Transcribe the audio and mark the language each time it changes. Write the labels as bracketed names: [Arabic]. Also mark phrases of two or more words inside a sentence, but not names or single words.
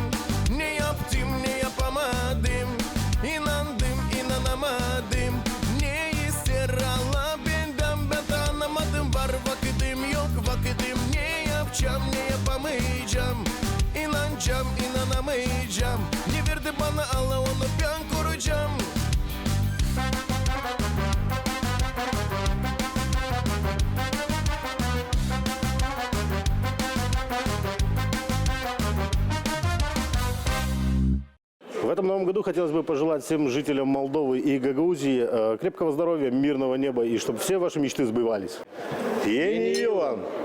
[Gagauz] Ne yaptım ne yapamadım. İnandım inanamadım. Ne ister Allah benden ben anlamadım. Var vakitim yok vakitim. Ne yapacağım ne yapamayacağım. İnanacağım inanamayacağım. Ne verdi bana Allah onu ben koruyacağım. [Russian] В этом новом году хотелось бы пожелать всем жителям Молдовы и Гагаузии крепкого здоровья, мирного неба и чтобы все ваши мечты сбывались. [Gagauz] Yeni yıl!